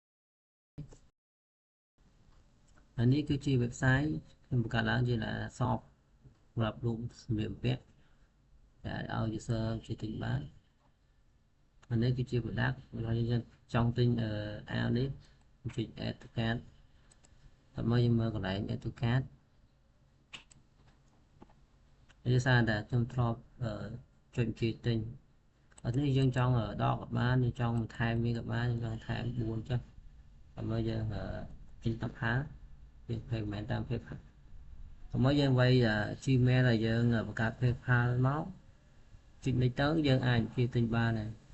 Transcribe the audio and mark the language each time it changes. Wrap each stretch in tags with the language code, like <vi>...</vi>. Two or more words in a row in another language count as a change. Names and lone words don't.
<km>ហើយនេះគឺជា website ខ្ញុំបង្កើតឡើងជា shop សម្រាប់រូបសម្លៀកបំពាក់ដែលឲ្យ user ជាទិញបានហើយនេះគឺជា product របស់យើងចង់ទិញអាវនេះចុច</km> <en>add to cart</en> <km>ដើម្បីយើងមើលកន្លែង</km> <en>add to cart</en> <km>ដោយសារតែខ្ញុំធ្លាប់ចុចជាទិញអត់នេះយើងចង់ដកក៏បានយើងចង់បន្ថែមវាក៏បានយើងចង់ថែម4ចុះដើម្បីយើងទិញតាមហាយើង payment តាម PayPal ដើម្បីយើងវាយ Gmail ដែលយើងបង្កើត PayPal មកចុចនេះទៅយើងអាចជាទិញបានហើយ</km>